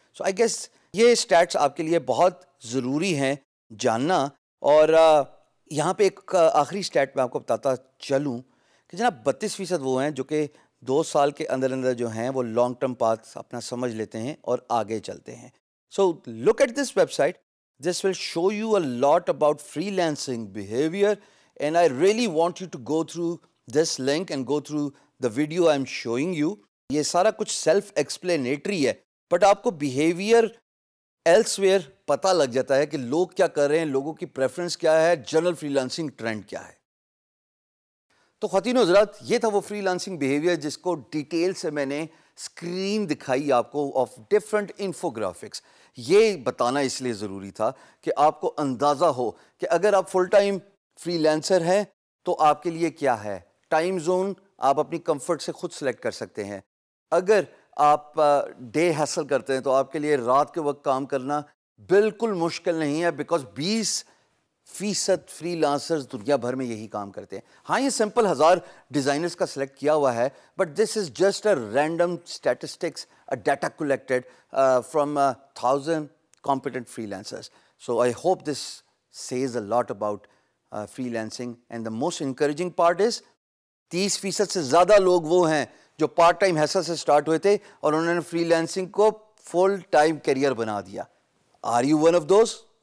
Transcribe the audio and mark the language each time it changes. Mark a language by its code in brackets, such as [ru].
[en] so I guess [ur] یہ status آپ کے لیے بہت ضروری ہیں جاننا. اور یہاں پہ ایک آخری اسٹیٹ میں آپ کو بتاتا چلوں کہ جناب 32% وہ ہیں جو کہ 2 سال کے اندر اندر جو ہیں وہ لانگ ٹرم پاتھ اپنا سمجھ لیتے ہیں اور آگے چلتے ہیں. [en] So look at this website. This will show you a lot about freelancing behavior and I really want you to go through this link and go through the video I'm showing you. [ur] یہ سارا کچھ self explanatory ہے but آپ کو behaviour ایلسویئر پتہ لگ جاتا ہے کہ لوگ کیا کر رہے ہیں, لوگوں کی پریفرنس کیا ہے, جنرل فری لانسنگ ٹرینڈ کیا ہے. تو خواتین و حضرات یہ تھا وہ فری لانسنگ بیہیویئر جس کو ڈیٹیل سے میں نے اسکرین دکھائی آپ کو آف ڈفرنٹ انفوگرافکس. یہ بتانا اس لیے ضروری تھا کہ آپ کو اندازہ ہو کہ اگر آپ فل ٹائم فری لانسر ہیں تو آپ کے لیے کیا ہے. ٹائم زون آپ اپنی کمفرٹ سے خود سلیکٹ کر سکتے ہیں. اگر آپ ڈے ہیسل کرتے ہیں تو آپ کے لیے رات کے وقت کام کرنا بالکل مشکل نہیں ہے بیکاز 20% فری لانسرز دنیا بھر میں یہی کام کرتے ہیں. ہاں یہ سمپل 1000 ڈیزائنرز کا سلیکٹ کیا ہوا ہے [en] But this is just a random statistics, a data collected from 1,000 competent freelancers. So I hope this says a lot about freelancing. And the most encouraging part is [ur] 30% سے زیادہ لوگ وہ ہیں جو پارٹ ٹائم ہیسل سے start ہوئے تھے اور انہوں نے فری لانسنگ کو فل ٹائم کیریئر بنا دیا. [en] Are you one of those?